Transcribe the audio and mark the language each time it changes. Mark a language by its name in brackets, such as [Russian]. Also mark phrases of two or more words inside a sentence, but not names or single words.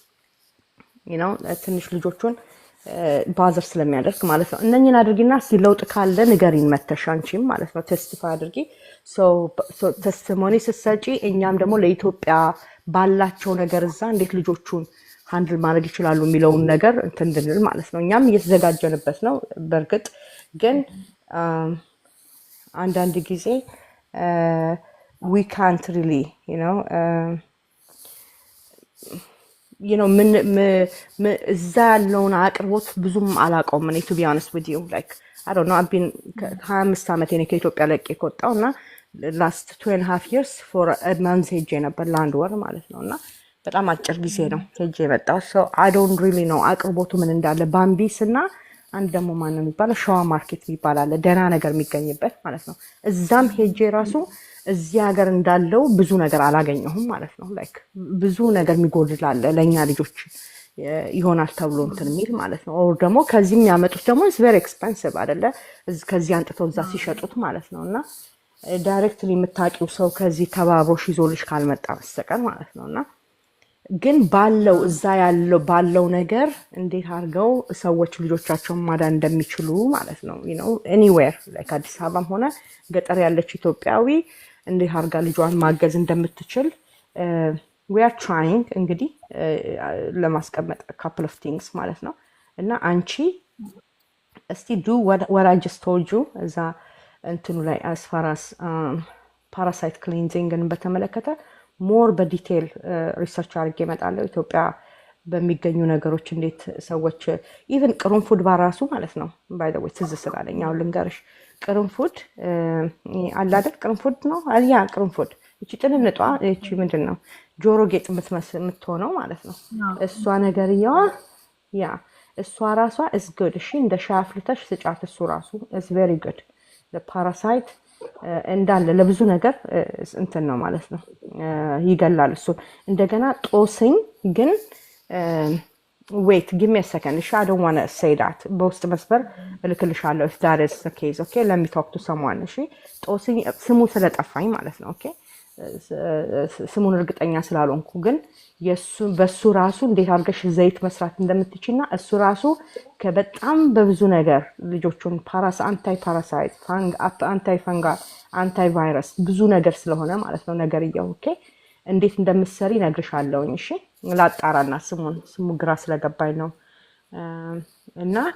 [Amharic] ትንሽ ልጆቹን ባዘር ስለሚያደርግ ማለት ነው። እነኝን አድርጊና ሲለውጥ ካለ ንገሪን መተሽ አንቺም ማለት ነው ቴስቲፋይ አድርጊ። ቴስቲሞኒ ስትሰጪ እኛም ደግሞ ለኢትዮጵያ ባላቸው ነገር እዛ እንዴት ልጆቹን ሃንድል ማድረግ ይችላሉ የሚለውን ነገር እንትን እንድንል ማለት ነው። እኛም እየተዘጋጀንበት ነው። በእርግጥ ግን አንዳንድ ጊዜ [English] we can't really [Amharic] እዛ ያለውን አቅርቦት ብዙም አላውቀውም እኔ [English] to be honest with you like I don't know I've been [Amharic] 25 ዓመት እኔ ከኢትዮጵያ ለቄ ከወጣሁ እና [English] last 2.5 years for a month [Amharic] ሄጄ ነበር ለአንድ ወር ማለት ነው እና በጣም አጭር ጊዜ ነው ሄጄ የመጣው [English] so I don't really know [Amharic] አቅርቦቱ ምን እንዳለ ባምቢስ እና አንድ ደግሞ ማን ነው የሚባለው ሸዋ ማርኬት ይባላል ደህና ነገር የሚገኝበት ማለት ነው እዛም ሄጄ ራሱ እዚህ ሀገር እንዳለው ብዙ ነገር አላገኘሁም ማለት ነው ላይክ ብዙ ነገር የሚጎድላል ለኛ ልጆች ይሆናል ተብሎ እንትን የሚል ማለት ነው ኦር ደግሞ ከዚህ የሚያመጡት ደግሞ [English] is very expensive [Amharic] አይደለ ከዚህ አንጥተው እዛ ሲሸጡት ማለት ነውና ዳይሬክትሊ የምታቂው ሰው ከዚህ ተባብሮሽ ይዞልሽ ካልመጣ በስተቀር ማለት ነውና ግን ባለው እዛ ያለው ባለው ነገር እንዴት አድርገው ሰዎች ልጆቻቸውን ማዳን እንደሚችሉ ማለት ነው [English] anywhere like [Amharic] አዲስ አበባም ሆነ ገጠር ያለች ኢትዮጵያዊ እንዴት አድርጋ ልጇን ማገዝ እንደምትችል [English] we are trying [Amharic] እንግዲህ ለማስቀመጥ [English] a couple of things [Amharic] ማለት ነው እና አንቺ እስቲ [English] do what I just told [Amharic] you እዛ እንትኑ ላይ [English] as far as parasite cleansing [Amharic] በተመለከተ ሞር በዲቴል ሪሰርች አድርጌ እመጣለሁ ኢትዮጵያ በሚገኙ ነገሮች እንዴት ሰዎች ኢቭን ቅርንፉድ ባራሱ ማለት ነው [English] by the way [Amharic] ትዝ ስላለኝ አሁን ልንገርሽ ቅርንፉድ አለ አይደል ቅርንፉድ ነው አያ ቅርንፉድ እቺ ጥንንጧ እቺ ምንድነው ጆሮ ጌጥ የምትሆነው ማለት ነው እሷ ነገርያዋ ያ እሷ ራሷ [English] is good [Amharic] እሺ እንደ ሻፍልተሽ ስጫት እሱ ራሱ [English] is very good the parasite [Amharic] እንዳለ ለብዙ ነገር እንትን ነው ማለት ነው ይገላል እሱ እንደገና ጦስኝ ግን [English] wait give me a second I don't want to say that [Amharic] በውስጥ መስበር እልክልሻለሁ [English] if that is the case okay let me talk to someone [Amharic] እሺ ጦስኝ ስሙ ስለጠፋኝ ማለት ነው [English] okay [Amharic] ስሙን እርግጠኛ ስላልሆንኩ ግን በሱ ራሱ እንዴት አድርገሽ ዘይት መስራት እንደምትችይና እሱ ራሱ ከበጣም በብዙ ነገር ልጆቹን [English] anti parasite anti fungal anti virus [Amharic] ብዙ ነገር ስለሆነ ማለት ነው ነገርየው ኦኬ እንዴት እንደምትሰሪ ነግርሻለሁ እሺ ላጣራና ስሙ ግራ ስለገባኝ ነው እና